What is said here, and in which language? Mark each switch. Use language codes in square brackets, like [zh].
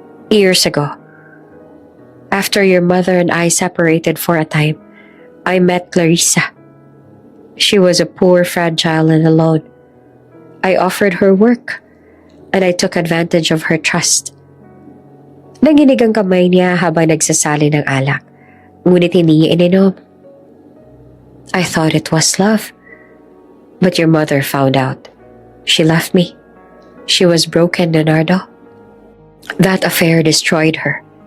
[en] Years ago, after your mother and I separated for a time, I met Clarissa. She was a poor, fragile, and alone. I offered her work, and I took advantage of her trust. [tl] Nanginig ang kamay niya habang nagsasali ng alak, ngunit hindi niya ininom. [en] I thought it was love, but your mother found out. She left me. She was broken, Leonardo. That affair destroyed her.